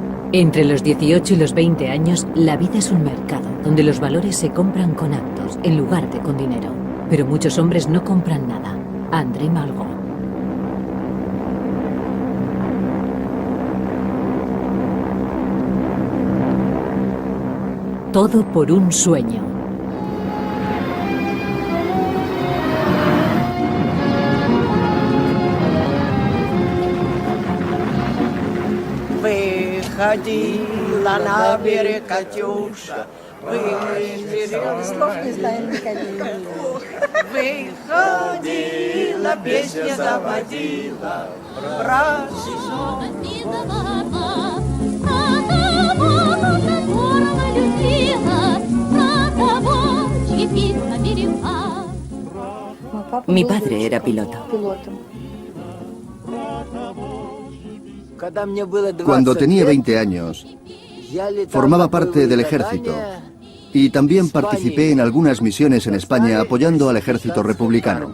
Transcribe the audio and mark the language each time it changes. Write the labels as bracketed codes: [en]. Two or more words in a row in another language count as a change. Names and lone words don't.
[es] Entre los 18 y los 20 años, la vida es un mercado donde los valores se compran con actos en lugar de con dinero. Pero muchos hombres no compran nada. André Malraux. Todo por un sueño. [ru] Выходила на берег Катюша, выходила, песня заводила, [es] Mi padre era piloto. Cuando tenía 20 años, formaba parte del ejército y también participé en algunas misiones en España apoyando al ejército republicano.